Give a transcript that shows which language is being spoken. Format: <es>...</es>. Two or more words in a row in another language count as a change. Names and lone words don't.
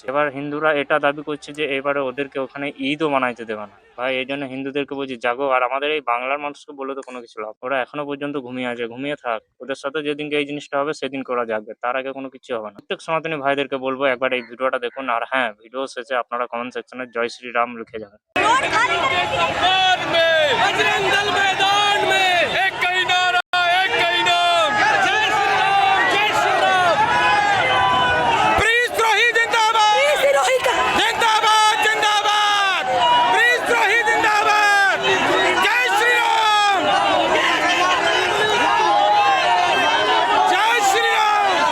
<bn>এবার হিন্দুরা এটা দাবি করছে যে এবারে ওদেরকে ওখানে ঈদও মানাইতে দেবে না। ভাই এই জন্য হিন্দুদেরকে বলছি জাগো। আর আমাদের এই বাংলার মানুষকে বলে তো কোনো কিছু লাভ, ওরা এখনো পর্যন্ত ঘুমিয়ে আছে, ঘুমিয়ে থাক। ওদের সাথে যেদিনকে এই জিনিসটা হবে সেদিনকে ওরা জাগবে, তার আগে কোনো কিছু হবে না। প্রত্যেক সনাতনী ভাইদেরকে বলবো একবার এই ভিডিওটা দেখুন। আর হ্যাঁ, ভিডিও শেষে আপনারা কমেন্ট সেকশনে জয় শ্রীরাম লিখে যাবেন।</bn> <hi>बजरंग दल मैदान में एक कई नारा एक कई नाम जय श्री राम जय श्री राम। प्रीतद्रोही जिंदाबाद जिंदाबाद जिंदाबाद प्रीतद्रोही जिंदाबाद जय श्री राम जय श्री राम।</hi>